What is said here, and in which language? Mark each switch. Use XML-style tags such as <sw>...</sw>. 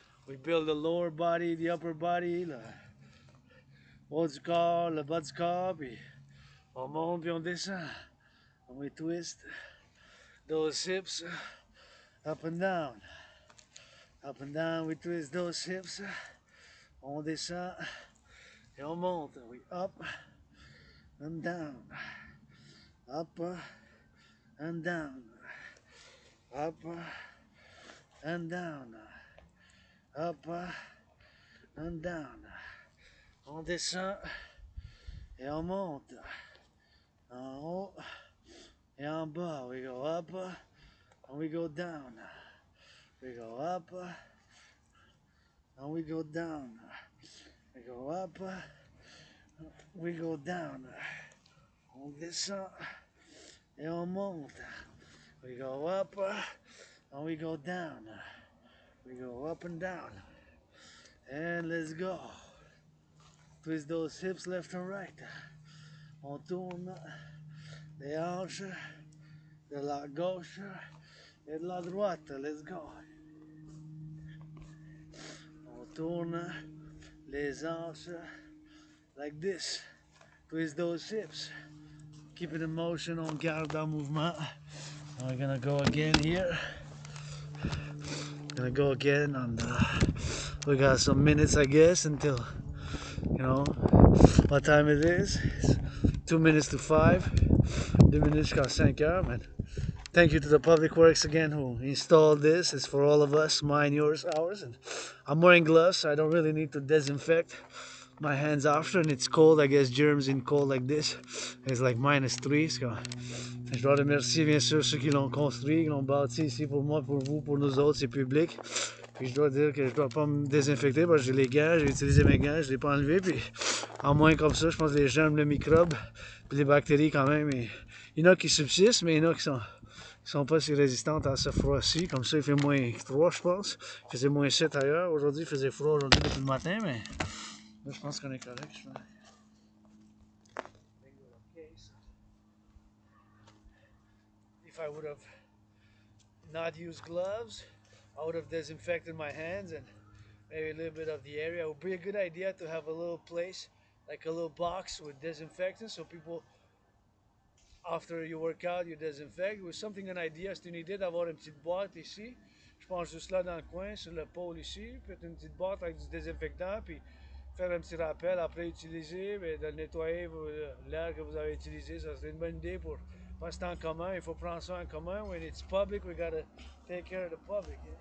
<en>We build the lower body, the upper body,</en> <fr>le haut du corps, le bas du corps, puis on monte puis on descend.</fr> <en>And we twist those hips up and down. Up and down, we twist those hips.</en> <fr>On descend et on monte.</fr> <en>We up and down. Up and down. Up and down. Up and down.</en> <fr>On descend et on monte. En haut et en bas.</fr> <en>We go up and we go down. We go up and we go down. We go up, we go down.</en> <fr>On descend et on monte.</fr> <en>We go up and we go down. We go up and down. And let's go. Twist those hips left and right.</en> <fr>On tourne les hanches de la gauche et de la droite.</fr> <en>Let's go.</en> <fr>On tourne les hanches</fr> <en>like this. Twist those hips. Keep it in motion.</en> <fr>On garde en mouvement.</fr> <en>We're gonna go again here. Gonna go again on we got some minutes, I guess, until, you know, what time it is. It's 2 minutes to 5.</en> <fr>2 minutes jusqu'à 5 heures, man.</fr> <en>Thank you to the Public Works again who installed this. It's for all of us, mine, yours, ours. And I'm wearing gloves, so I don't really need to disinfect. my hands after, and it's cold. I guess germs in cold like this. It's like -3.</en> <fr>Je dois remercier bien sûr ceux qui l'ont construit, qui l'ont bâti ici pour moi, pour vous, pour nous autres, c'est public. Puis je dois dire que je dois pas me désinfecter parce que j'ai les gants, j'ai utilisé mes gants, je les ai pas enlevés. Puis en moins comme ça, je pense que les germes, le microbe, puis les bactéries quand même. Il y en a qui subsistent, mais il y en a qui sont pas si résistantes à ce froid-ci. Comme ça, il fait -3, je pense. Il faisait -7 ailleurs. Aujourd'hui, il faisait froid aujourd'hui depuis le matin, mais là, je pense qu'on est correct.</fr> <en>If I would have not used gloves, I would have disinfected my hands and maybe a little bit of the area. It would be a good idea to have a little place, like a little box with disinfectant, so people, after you work out, you disinfect. It was something,</en> <fr>une idea, c'est une idée d'avoir une petite boîte ici. Je pense juste là dans le coin, sur le pôle ici, peut-être une petite boîte avec du désinfectant, puis faire un petit rappel après utiliser, mais de nettoyer l'air que vous avez utilisé. Ça serait une bonne idée pour, parce que c'est en commun, il faut prendre ça en commun.</fr> <en>When it's public, we gotta take care of the public.</en>